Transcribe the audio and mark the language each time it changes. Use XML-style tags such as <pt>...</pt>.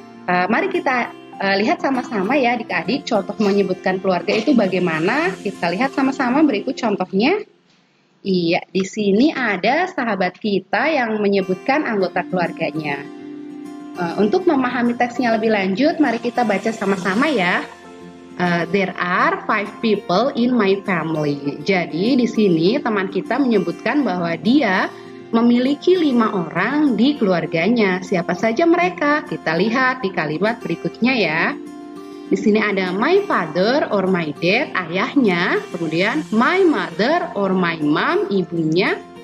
<id>Mari kita lihat sama-sama ya adik-adik contoh menyebutkan keluarga itu bagaimana. Kita lihat sama-sama berikut contohnya. Iya, di sini ada sahabat kita yang menyebutkan anggota keluarganya. Untuk memahami teksnya lebih lanjut, mari kita baca sama-sama ya.</id> <en>There are 5 people in my family.</en> <id>Jadi di sini teman kita menyebutkan bahwa dia memiliki 5 orang di keluarganya. Siapa saja mereka? Kita lihat di kalimat berikutnya ya. Di sini ada</id> <en>my father or my dad,</en> <id>ayahnya. Kemudian</id> <en>my mother or my mom,</en> <id>ibunya.</id>